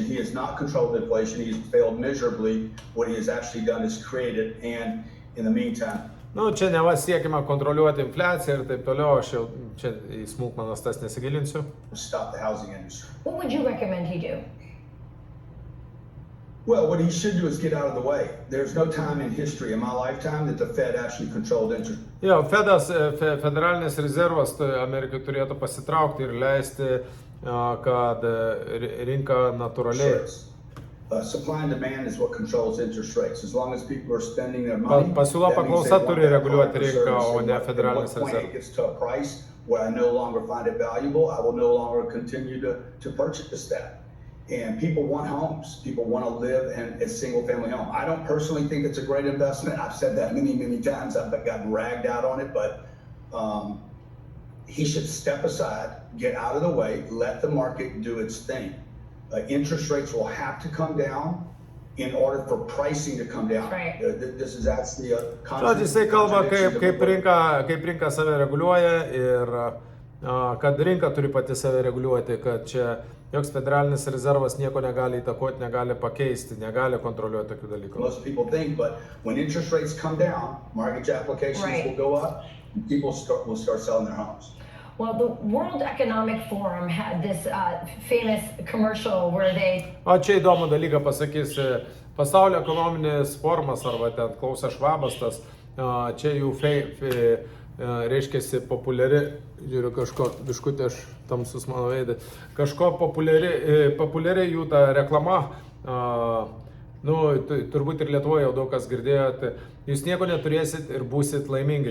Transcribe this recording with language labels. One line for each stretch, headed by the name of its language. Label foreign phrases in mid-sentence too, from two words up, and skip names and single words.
English: He has not controlled inflation. He has failed miserably. What he has actually done is created, and in the meantime.
Lithuanian: Nu, čia neva siekime kontroliuoti infliaciją ir taip toliau, aš jau čia į smulkmenas tas nesigilinsiu.
English: Stop the housing industry. What would you recommend he do? Well, what he should do is get out of the way. There's no time in history in my lifetime that the Fed actually controlled interest.
Lithuanian: Jo, federalinis rezervas Amerikai turėtų pasitraukti ir leisti, kad rinka natūraliai.
English: Supply and demand is what controls interest rates. As long as people are spending their money,
Lithuanian: pasiūla paklausa turi reguliuoti rinką, o ne federalinis rezervas.
English: It gets to a price where I no longer find it valuable, I will no longer continue to purchase that. And people want homes. People want to live in a single-family home. I don't personally think it's a great investment. I've said that many, many times. I've gotten ragged out on it, but he should step aside, get out of the way, let the market do its thing. Interest rates will have to come down in order for pricing to come down. Right. This is actually a
Lithuanian: Žodžiu, jisai kalba, kaip rinka save reguliuoja ir kad rinka turi pati save reguliuoti, kad čia joks federalinis rezervas nieko negali įtakoti, negali pakeisti, negali kontroliuoti tokių dalykų.
English: Most people think, but when interest rates come down, mortgage applications Right. will go up, and people will start selling their homes. Well, the World Economic Forum had this famous commercial where they
Lithuanian: O čia įdomų dalyką pasakysiu. Pasaulio ekonominis forumas arba ten Klausas Švabas, tas čia jų reiškiasi populiari, žiūriu kažko, biškutė aš tamsus mano veidą, kažko populiari jų ta reklama, turbūt ir Lietuvoje jau daug kas girdėjote, jūs nieko neturėsit ir būsit laimingi.